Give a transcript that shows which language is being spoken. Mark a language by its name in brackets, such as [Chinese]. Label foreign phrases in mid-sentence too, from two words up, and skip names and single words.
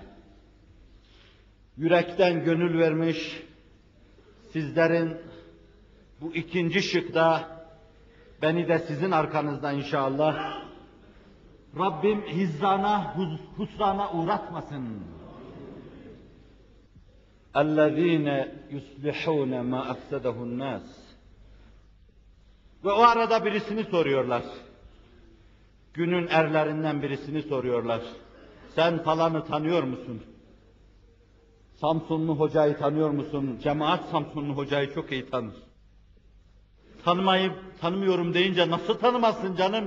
[Turkish] Yürekten gönül vermiş, sizlerin bu ikinci şıkta, beni de sizin arkanızda inşallah, Rabbim hizzana, husrana uğratmasın. [Arabic] اَلَّذ۪ينَ يُصْلِحُونَ مَا اَفْسَدَهُ النَّاسِ. [Turkish] Ve o arada birisini soruyorlar. Günün erlerinden birisini soruyorlar. Sen falanı tanıyor musun? Samsunlu hocayı tanıyor musun? Cemaat Samsunlu hocayı çok iyi tanır. Tanımıyorum deyince nasıl tanımazsın canım?